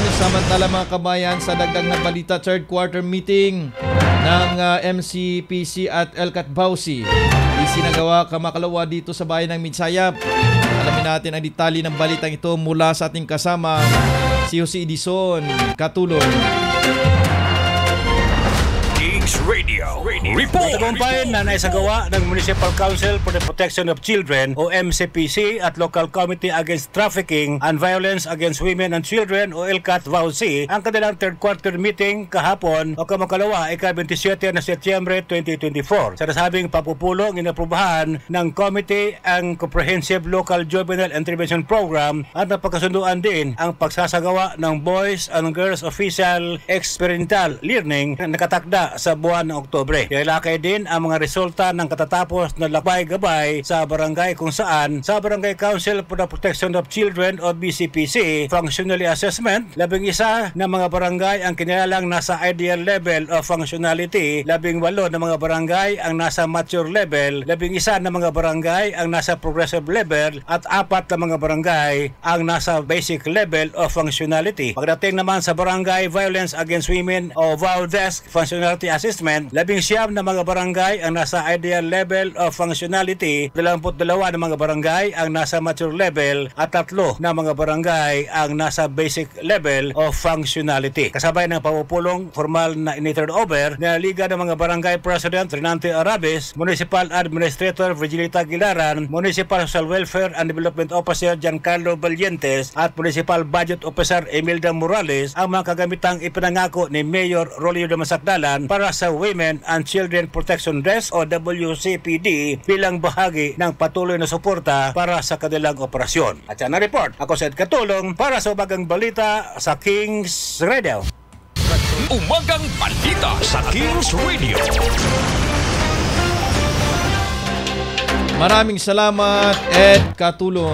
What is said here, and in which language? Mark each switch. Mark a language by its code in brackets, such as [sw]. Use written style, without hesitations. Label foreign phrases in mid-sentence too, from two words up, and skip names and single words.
[tl] Samantala mga kabayan, sa dagdag na balita, [en] third quarter meeting [tl] ng MCPC at Elcat Bausi isinagawa kamakalawa dito sa bayan ng Midsayap. Alamin natin ang detalye ng balitang ito mula sa ating kasama si Jose Edison Katulong. [en] Radio Report. [tl] Tagumpayan na naisagawa ng Municipal Council for the Protection of Children o MCPC at Local Committee Against Trafficking and Violence Against Women and Children o LCAT-VAUC ang kanilang [en] third quarter meeting [tl] kahapon o kamakalawa ika-27 na Setyembre 2024. Sa nasabing papupulong inaprubahan ng committee ang Comprehensive Local Juvenile Intervention Program at napagkasunduan din ang pagsasagawa ng Boys and Girls Official Experiential Learning na nakatakda sa buwan ng Oktubre. Ilalakay din ang mga resulta ng katatapos na lakbay-gabay sa barangay kung saan sa Barangay Council for the Protection of Children o BCPC Functionally Assessment, 11 na mga barangay ang kinilalang nasa [en] ideal level of functionality, [tl] 18 na mga barangay ang nasa [en] mature level, [tl] 11 na mga barangay ang nasa [en] progressive level [tl] at 4 na mga barangay ang nasa [en] basic level of functionality. [tl] Pagdating naman sa Barangay Violence Against Women o VAUDESK Functionality Assessment, 19 na mga barangay ang nasa [en] ideal level of functionality, [tl] 22 na mga barangay ang nasa [en] mature level [tl] at 3 na mga barangay ang nasa [en] basic level of functionality. [tl] Kasabay ng pamupulong formal na in-turn over na Liga ng mga Barangay President Rinante Arabis, Municipal Administrator Virgilita Gilaran, Municipal Social Welfare and Development Officer Giancarlo Valientes at Municipal Budget Officer Imelda Morales ang mga kagamitang ipinangako ni Mayor Rolly Sakdalan para sa Women and Children Protection Desk o WCPD bilang bahagi ng patuloy na suporta para sa kanilang operasyon. At yan ang report. Ako si Ed Katulong para sa Umagang Balita sa Kings Radio. Umagang Balita sa Kings Radio. Maraming salamat, Ed Katulong.